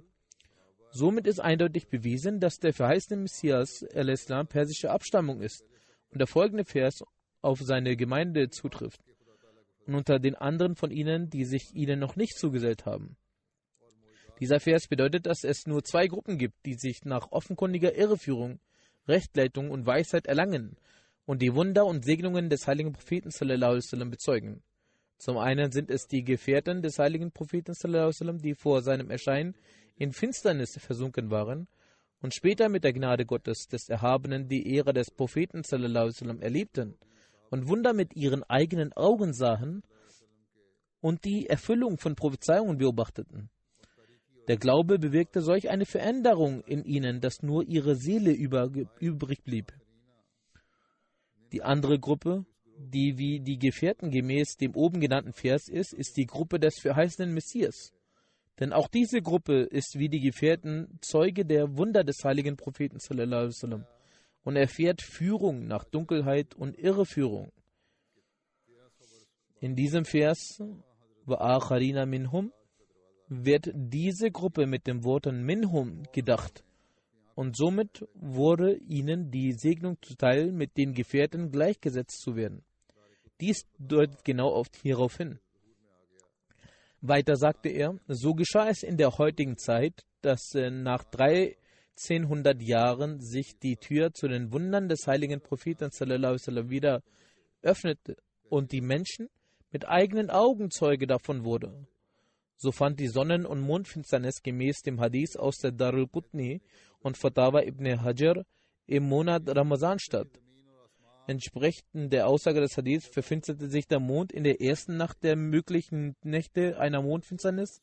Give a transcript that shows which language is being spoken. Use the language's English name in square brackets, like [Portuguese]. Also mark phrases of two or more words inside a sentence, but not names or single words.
[German] Somit ist eindeutig bewiesen, dass der verheißene Messias al-Islam persischer Abstammung ist und der folgende Vers auf seine Gemeinde zutrifft und unter den anderen von ihnen, die sich ihnen noch nicht zugesellt haben. Dieser Vers bedeutet, dass es nur zwei Gruppen gibt, die sich nach offenkundiger Irreführung, Rechtleitung und Weisheit erlangen und die Wunder und Segnungen des heiligen Propheten [Arabic] sallallahu alaihi wasallam [German] bezeugen. Zum einen sind es die Gefährten des heiligen Propheten [Arabic] sallallahu alaihi wasallam, [German] die vor seinem Erscheinen in Finsternis versunken waren und später mit der Gnade Gottes des Erhabenen die Ehre des Propheten [Arabic] sallallahu alaihi wasallam [German] erlebten und Wunder mit ihren eigenen Augen sahen und die Erfüllung von Prophezeiungen beobachteten. Der Glaube bewirkte solch eine Veränderung in ihnen, dass nur ihre Seele übrig blieb. Die andere Gruppe, die wie die Gefährten gemäß dem oben genannten Vers ist die Gruppe des verheißenen Messias. Denn auch diese Gruppe ist wie die Gefährten Zeuge der Wunder des heiligen Propheten [Arabic] sallallahu alaihi wasallam [German] und erfährt Führung nach Dunkelheit und Irreführung. In diesem Vers [Arabic] وَآخَرِينَ مِنْهُمْ [German] wird diese Gruppe mit den Worten Minhum gedacht und somit wurde ihnen die Segnung zuteil, mit den Gefährten gleichgesetzt zu werden. Dies deutet genau hierauf hin. Weiter sagte er, so geschah es in der heutigen Zeit, dass nach 1300 Jahren sich die Tür zu den Wundern des heiligen Propheten [Arabic] sallallahu alaihi wasallam [German] wieder öffnete und die Menschen mit eigenen Augen Zeuge davon wurde. So fand die Sonnen- und Mondfinsternis gemäß dem Hadith aus der Darul Qutni und Fatawa ibn Hajar im Monat Ramazan statt. Entsprechend der Aussage des Hadiths verfinsterte sich der Mond in der ersten Nacht der möglichen Nächte einer Mondfinsternis.